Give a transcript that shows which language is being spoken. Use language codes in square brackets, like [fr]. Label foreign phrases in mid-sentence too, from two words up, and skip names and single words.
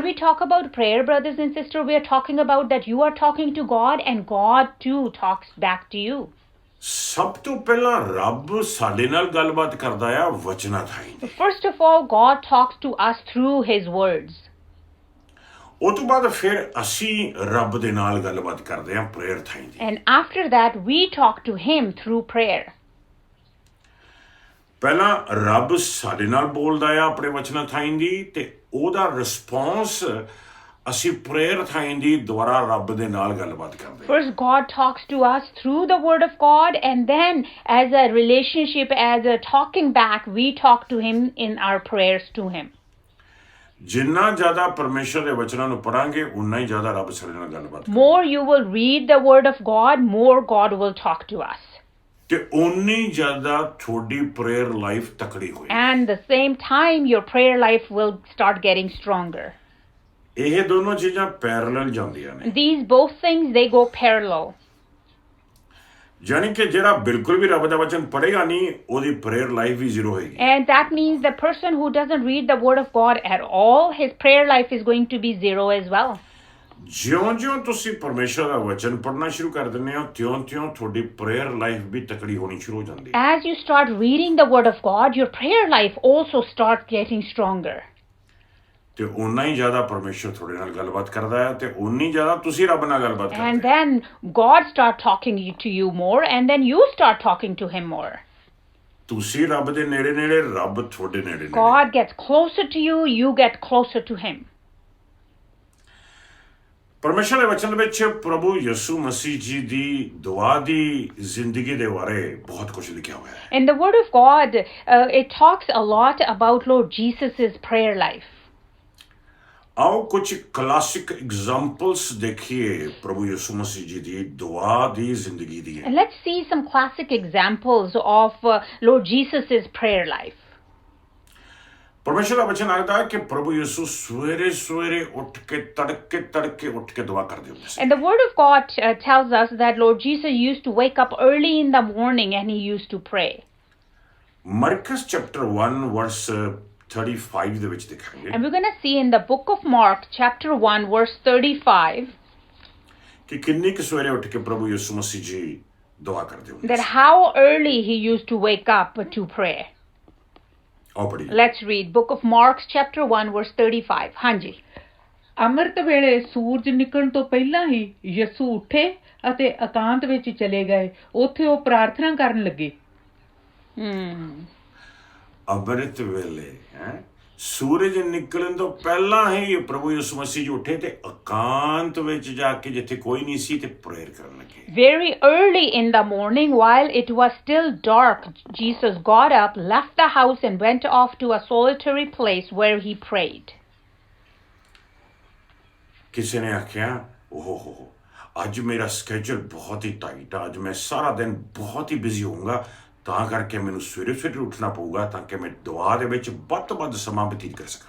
[en] When we talk about prayer, brothers and sisters, we are talking about that you are talking to God and God too talks back to you. [pa] ਸਭ ਤੋਂ ਪਹਿਲਾਂ ਰੱਬ ਸਾਡੇ ਨਾਲ ਗੱਲਬਾਤ ਕਰਦਾ ਆ ਵਚਨਾਂ ਥਾਈਂ। [en] First of all, God talks to us through his words. [pa] ਉਹ ਤੋਂ ਬਾਅਦ ਫਿਰ ਅਸੀਂ ਰੱਬ ਦੇ ਨਾਲ ਗੱਲਬਾਤ ਕਰਦੇ ਆ ਪ੍ਰੇਅਰ ਥਾਈਂ ਦੀ। [en] And after that, we talk to him through prayer. [pa] ਪਹਿਲਾਂ ਰੱਬ ਸਾਡੇ ਨਾਲ ਬੋਲਦਾ ਆ ਆਪਣੇ ਵਚਨਾਂ ਥਾਈਂ ਦੀ ਤੇ ਉਹਦਾ ਰਿਸਪੌਂਸ ਅਸੀਂ ਪ੍ਰੇਅਰ ਥਾਈਂ ਦੀ ਦੁਆਰਾ ਰੱਬ ਦੇ ਨਾਲ ਗੱਲਬਾਤ ਕਰਦੇ ਹਾਂ। [en] First, God talks to us through the word of God, and then as a relationship, as a talking back, we talk to him in our prayers to him. [pa] ਜਿੰਨਾ ਜ਼ਿਆਦਾ ਪਰਮੇਸ਼ਰ ਦੇ ਵਚਨਾਂ ਨੂੰ ਪੜਾਂਗੇ ਉਨਾ ਹੀ ਜ਼ਿਆਦਾ ਰੱਬ ਸਾਡੇ ਨਾਲ ਗੱਲਬਾਤ ਕਰੇਗਾ। [en] More you will read the word of God, more God will talk to us. [pa] ਤੇ ਉਨੀ ਜ਼ਿਆਦਾ ਤੁਹਾਡੀ [en] prayer life [pa] ਤਕੜੀ ਹੋਏਗੀ। [en] And the same time, your prayer life will start getting stronger. [pa] ਇਹ ਦੋਨੋਂ ਚੀਜ਼ਾਂ ਪੈਰਲਲ ਜਾਂਦੀਆਂ ਨੇ। [en] These both things, they go parallel. [pa] ਯਾਨੀ ਕਿ ਜਿਹੜਾ ਬਿਲਕੁਲ ਵੀ ਰੱਬ ਦਾ ਵਚਨ ਪੜ੍ਹੇਗਾ ਨਹੀਂ, ਉਹਦੀ [en] prayer life [pa] ਵੀ ਜ਼ੀਰੋ ਹੋਏਗੀ। [en] And that means the person who doesn't read the word of God at all, his prayer life is going to be zero as well. [pa] ਜਿਉਂ-ਜਿਉਂ ਤੁਸੀਂ ਪਰਮੇਸ਼ਰ ਦਾ ਵਚਨ ਪੜ੍ਹਨਾ ਸ਼ੁਰੂ ਕਰ ਦਿੰਦੇ ਹੋ, ਤਿਉਂ-ਤਿਉਂ ਤੁਹਾਡੀ [en] prayer life [pa] ਵੀ ਤਕੜੀ ਹੋਣੀ ਸ਼ੁਰੂ ਹੋ ਜਾਂਦੀ ਹੈ। [en] As you start reading the word of God, your prayer life also starts getting stronger. [pa] ਤੇ ਉਨਾ ਹੀ ਜ਼ਿਆਦਾ ਪਰਮੇਸ਼ਰ ਤੁਹਾਡੇ ਨਾਲ ਗੱਲਬਾਤ ਕਰਦਾ ਹੈ ਤੇ ਉਨੀ ਜ਼ਿਆਦਾ ਤੁਸੀਂ ਰੱਬ ਨਾਲ ਗੱਲਬਾਤ ਕਰਦੇ [en] And [pa] ਹੋ। [en] then God start talking to you more, and then you start talking to him more. [pa] ਤੁਸੀਂ ਰੱਬ ਦੇ ਨੇੜੇ-ਨੇੜੇ, ਰੱਬ ਤੁਹਾਡੇ ਨੇੜੇ-ਨੇੜੇ। [en] God gets closer to you, you get closer to him. [pa] ਪਰਮੇਸ਼ਰ ਦੇ ਵਚਨ ਵਿੱਚ ਪ੍ਰਭੂ ਯਿਸੂ ਮਸੀਹ ਜੀ ਦੀ ਦੁਆ ਦੀ ਜ਼ਿੰਦਗੀ ਦੇ ਬਾਰੇ ਬਹੁਤ ਕੁਝ ਲਿਖਿਆ ਹੋਇਆ ਹੈ। [en] In the word of God, it talks a lot about Lord Jesus's prayer life. [pa] ਆਓ ਕੁਝ [en] classic examples [pa] ਦੇਖੀਏ ਪ੍ਰਭੂ ਯਿਸੂ ਮਸੀਹ ਜੀ ਦੀ ਦੁਆ ਦੀ ਜ਼ਿੰਦਗੀ ਦੀ। [en] And let's see some classic examples of Lord Jesus's prayer life. [pa] ਪਰਮੇਸ਼ਰ ਦਾ ਵਚਨ ਆਖਦਾ ਹੈ ਕਿ ਪ੍ਰਭੂ ਯਿਸੂ ਸਵੇਰੇ ਉੱਠ ਕੇ ਤੜਕੇ ਉੱਠ ਕੇ ਦੁਆ ਕਰਦੇ ਹੁੰਦੇ ਸੀ। [en] And the word of God tells us that Lord Jesus used to wake up early in the morning and he used to pray. [pa] ਮਰਕਸ [en] chapter 1 verse 35 [pa] ਦੇ ਵਿੱਚ ਦੇਖਾਂਗੇ [en] And we're going to see in the book of Mark, chapter 1, verse 35, [pa] ਕਿ ਕਿੰਨੀ ਕੁ ਸਵੇਰੇ ਉੱਠ ਕੇ ਪ੍ਰਭੂ ਯਿਸੂ ਮਸੀਹ ਜੀ ਦੁਆ ਕਰਦੇ ਹੁੰਦੇ [en] that [pa] ਸੀ। [en] how early he used to wake up to pray. [pa] ਆਓ ਪੜ੍ਹੀਏ। [en] Let's read book of Mark, chapter 1, verse 35. [pa] ਹਾਂਜੀ। ਅੰਮ੍ਰਿਤ ਵੇਲੇ ਸੂਰਜ ਨਿਕਲਣ ਤੋਂ ਪਹਿਲਾਂ ਹੀ ਯਿਸੂ ਉੱਠੇ ਅਤੇ ਇਕਾਂਤ ਵਿੱਚ ਚਲੇ ਗਏ। ਉੱਥੇ ਉਹ ਪ੍ਰਾਰਥਨਾ ਕਰਨ ਲੱਗੇ। ਅੰਮ੍ਰਿਤ ਵੇਲੇ ਸੂਰਜ ਨਿਕਲਣ ਤੋਂ ਪਹਿਲਾਂ ਹੀ ਪ੍ਰਭੂ ਯਿਸੂ ਮਸੀਹ ਜੀ ਉੱਠੇ ਤੇ ਇਕਾਂਤ ਵਿੱਚ ਜਾ ਕੇ ਜਿੱਥੇ ਕੋਈ ਨਹੀਂ ਸੀ ਤੇ ਪ੍ਰੇਅਰ ਕਰਨ ਲੱਗੇ। [en] Very early in the morning, while it was still dark, Jesus got up, left the house, and went off to a solitary place where he prayed. [pa] ਕਿਸੇ ਨੇ ਆਖਿਆ ਓਹੋ ਅੱਜ ਮੇਰਾ ਸਕੇਜੂਲ ਬਹੁਤ ਹੀ ਟਾਈਟ ਆ, ਅੱਜ ਮੈਂ ਸਾਰਾ ਦਿਨ ਬਹੁਤ ਹੀ ਬਿਜ਼ੀ ਹੋਊਂਗਾ, ਤਾਂ ਕਰਕੇ ਮੈਨੂੰ ਸਵੇਰੇ ਉੱਠਣਾ ਪਊਗਾ ਤਾਂ ਕਿ ਮੈਂ ਦੁਆ ਦੇ ਵਿੱਚ ਵੱਧ ਤੋਂ ਵੱਧ ਸਮਾਂ ਬਤੀਤ ਕਰ ਸਕਾਂ।